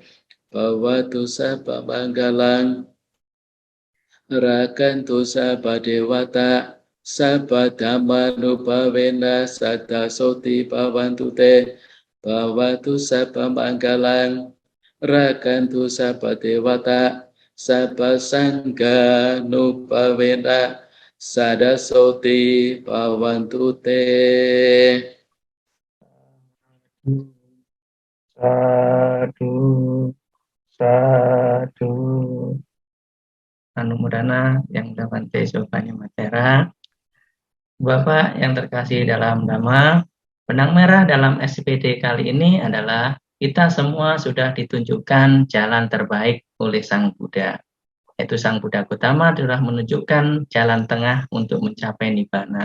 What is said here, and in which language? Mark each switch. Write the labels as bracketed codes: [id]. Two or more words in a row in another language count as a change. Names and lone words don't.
[pi] bawatu sabba manggalang rakantu sabba dewata sabba dhammanubhavena sadasoti bhavantu te bawatu sabba manggalang rakantu sabba dewata sabba sangha nubhavena sadasoti bhavantu te. Sadu, sadu. [id] Anumodana yang Bante Sopanya Matera. Bapak yang terkasih dalam Dhamma, benang merah dalam SPD kali ini adalah kita semua sudah ditunjukkan jalan terbaik oleh Sang Buddha. Yaitu Sang Buddha Gautama telah menunjukkan jalan tengah untuk mencapai Nibbana.